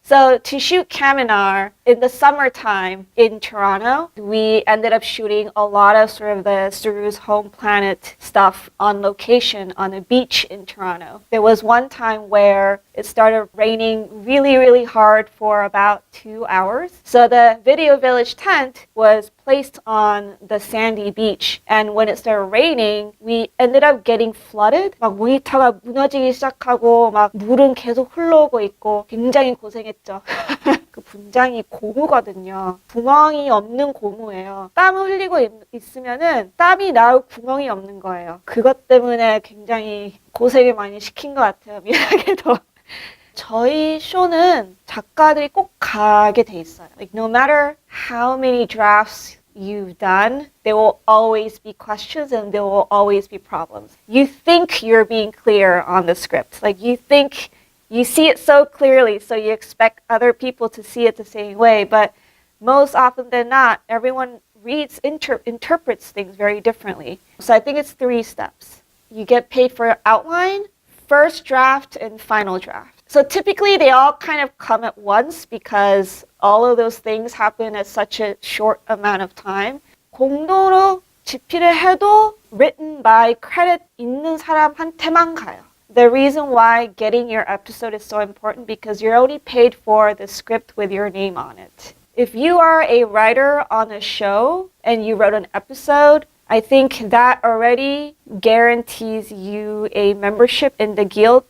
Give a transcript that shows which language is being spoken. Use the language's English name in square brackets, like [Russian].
[English] So to shoot Kaminar in the summertime in Toronto, we ended up shooting a lot of sort of the Saru's home planet stuff on location on a beach in Toronto. There was one time where it started raining really, really hard for about 2 hours. So the Video Village tent was placed on the sandy beach, and when it started raining, we ended up getting flooded. [Korean] 막 모니터가 무너지기 시작하고 막 물은 계속 흘러오고 있고 굉장히 고생했죠. 그 분장이 고무거든요. 구멍이 없는 고무예요. 땀을 흘리고 있으면은 땀이 나올 구멍이 없는 거예요. 그것 때문에 굉장히 고생을 많이 시킨 것 같아요. 미안하게도. 저희 쇼는 작가들이 꼭 가게 돼 있어요. [English] Like no matter how many drafts you've done, there will always be questions and there will always be problems. You think you're being clear on the script. Like you think you see it so clearly, so you expect other people to see it the same way. But most often than not, everyone interprets things very differently. So I think it's 3 steps. You get paid for outline, first draft, and final draft. So typically they all kind of come at once because all of those things happen at such a short amount of time. [Korean] 공도로 집필을 해도 [English] written by credit [Korean] 있는 사람한테만 가요. [English] The reason why getting your episode is so important because you're only paid for the script with your name on it. If you are a writer on a show and you wrote an episode, I think that already guarantees you a membership in the guild.